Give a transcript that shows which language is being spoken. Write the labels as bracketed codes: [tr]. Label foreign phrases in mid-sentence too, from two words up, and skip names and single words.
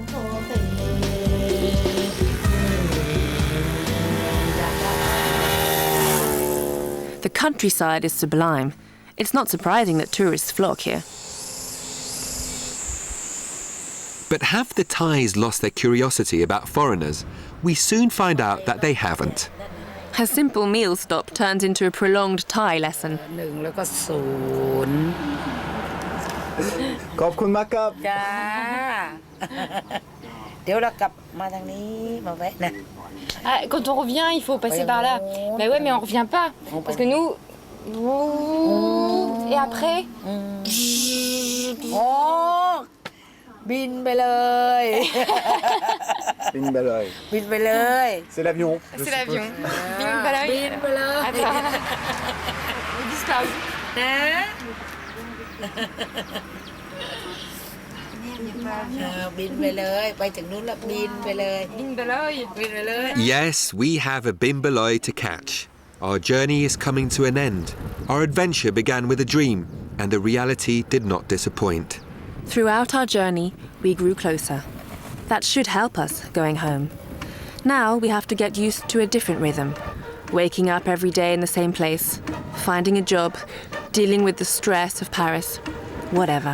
[en] The countryside is sublime. It's not surprising that tourists flock here. But have the Thais lost their curiosity about foreigners? We soon find out that they haven't. A simple meal stop turns into a prolonged Thai lesson. [th] ขอบคุณมากครับ จ้า เดี๋ยวเรากลับมาทางนี้มาแวะนะ [fr] Ah, quand on revient, il faut passer par là. Mais ouais, mais on revient pas. Parce que nous... Et après [th] โอ้บินไปเลย บินไปเลย บินไปเลย [fr] C'est l'avion. C'est l'avion. [th] บินไปเลย. บินไปเลย [fr] Attends. On disclose. [th] นะบินไปเลยไปถึงนู้นแล้วบินไปเลย บินไปเลย. บินไปเลย [en] Yes, we have a bimbaloi to catch. Our journey is coming to an end. Our adventure began with a dream, and the reality did not disappoint. Throughout our journey, we grew closer. That should help us going home. Now we have to get used to a different rhythm. Waking up every day in the same place, finding a job, dealing with the stress of Paris, whatever.